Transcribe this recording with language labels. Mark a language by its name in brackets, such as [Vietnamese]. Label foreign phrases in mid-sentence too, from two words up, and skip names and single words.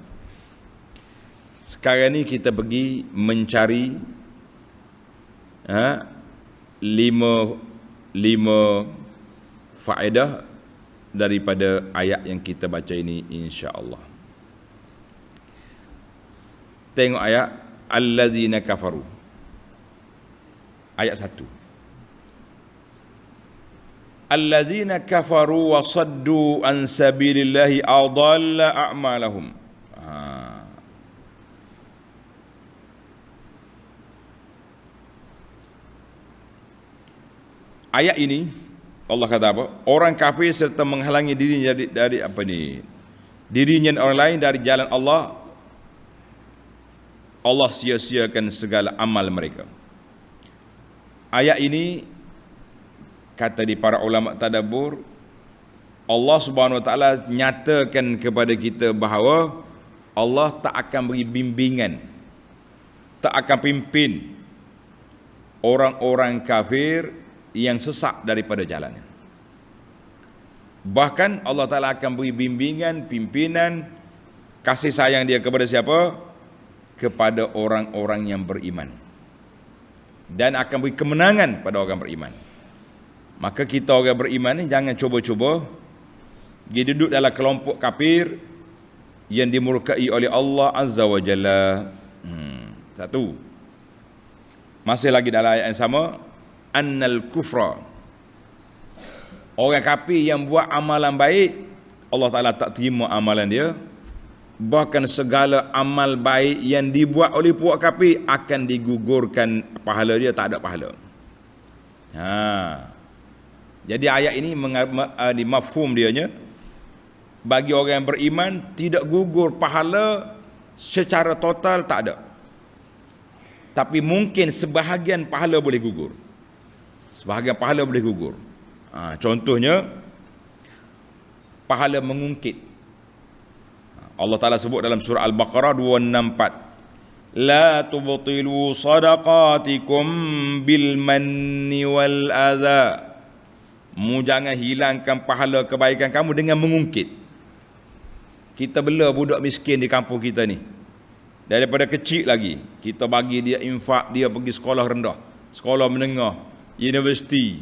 [Malay] Sekarang ni kita pergi mencari 5 faedah daripada ayat yang kita baca ini, [Arabic] إن شاء الله. [Malay] Tengok ayat [Arabic] الذين كفروا. [Malay] Ayat 1. [Arabic] الذين كفروا وصدوا عن سبيل الله أضل أعمالهم. [Malay] Ayat ini Allah kata apa? Orang kafir serta menghalangi dirinya dari apa ni? Dirinya orang lain dari jalan Allah, Allah sia-siakan segala amal mereka. Ayat ini kata di para ulama tadabbur, [Arabic] الله سبحانه وتعالى [Malay] nyatakan kepada kita bahawa Allah tak akan beri bimbingan, tak akan pimpin orang-orang kafir yang sesat daripada jalannya. Bahkan Allah Ta'ala akan beri bimbingan, pimpinan, Kasih sayang dia kepada siapa? Kepada orang-orang yang beriman. Dan akan beri kemenangan pada orang beriman. Maka kita orang beriman ni jangan cuba-cuba dia duduk dalam kelompok kafir yang dimurkai oleh Allah [Arabic] عز وجل. [Malay] Satu. Masih lagi dalam ayat yang sama, [Arabic] أن الكفر. [Malay] Orang kafir yang buat amalan baik, Allah Ta'ala tak terima amalan dia. Bahkan segala amal baik yang dibuat oleh puak kafir akan digugurkan pahala dia, tak ada pahala. Jadi ayat ini di mafhum dianya, bagi orang yang beriman tidak gugur pahala secara total, tak ada. Tapi mungkin sebahagian pahala boleh gugur. Sebahagian pahala boleh gugur. Contohnya pahala mengungkit. Allah Ta'ala sebut dalam surah Al-Baqarah 264, [Arabic] لا تبطلوا صدقاتكم بالمن والأذى. [Malay] Mu jangan hilangkan pahala kebaikan kamu dengan mengungkit. Kita bela budak miskin di kampung kita ni. Daripada kecil lagi kita bagi dia infak, dia pergi sekolah rendah, sekolah menengah, universiti.